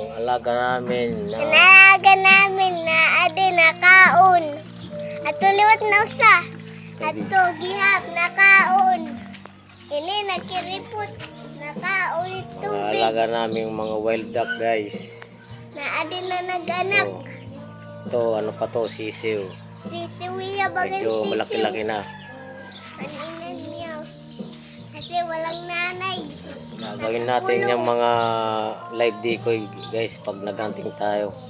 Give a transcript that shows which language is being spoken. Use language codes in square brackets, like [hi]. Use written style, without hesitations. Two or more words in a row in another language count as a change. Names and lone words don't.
[tl] alaga namin na [war] adi nakaon. Ato liwat na usa. Ato gihap nakaon. Ini nakiripot nakaon tubig. [tl] alaga namin mga [en] wild duck guys. [war] Na adi na naganak. [tl] Ito ano pa to, sisiw. [war] Sisiwiya bagan [tl] Medyo sisiw. malaki-laki na. Kaninan niya. Kasi walang nanay. Gagawin natin yung mga live decoy guys pag naghunting tayo.